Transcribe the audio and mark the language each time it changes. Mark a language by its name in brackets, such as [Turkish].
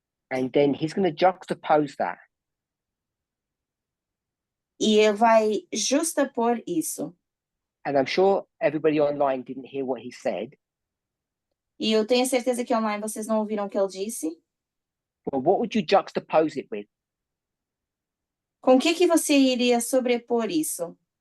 [English] And then he's going to juxtapose that. [Portuguese] E ele vai justapor isso. [English] And I'm sure everybody online didn't hear what he said. [Portuguese] E eu tenho certeza que online vocês não ouviram o que ele disse. [English] Well, what would you juxtapose it with? [Portuguese] Com o que você iria sobrepor isso?